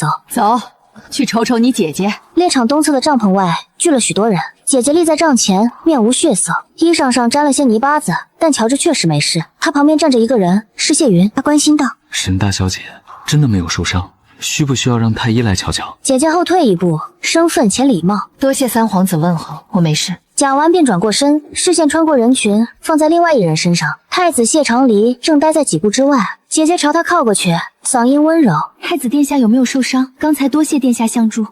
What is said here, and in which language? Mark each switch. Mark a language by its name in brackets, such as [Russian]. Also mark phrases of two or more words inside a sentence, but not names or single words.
[Chinese] 走，去瞅瞅你姐姐。獵場東側的帳篷外聚了許多人，姐姐立在帳前，面無血色，衣裳上沾了些泥巴子，但瞧着確實沒事。她旁邊站着一個人，是謝雲。她關心道： 沈大小姐真的沒有受傷，需不需要讓太醫來瞧瞧？姐姐後退一步，身份且禮貌。多謝三皇子問候，我沒事。講完便轉過身，視線穿過人群，放在另外一人身上。太子謝長黎正待在幾步之外，姐姐朝他靠過去，嗓音溫柔： 太子殿下有沒有受傷？剛才多謝殿下相助。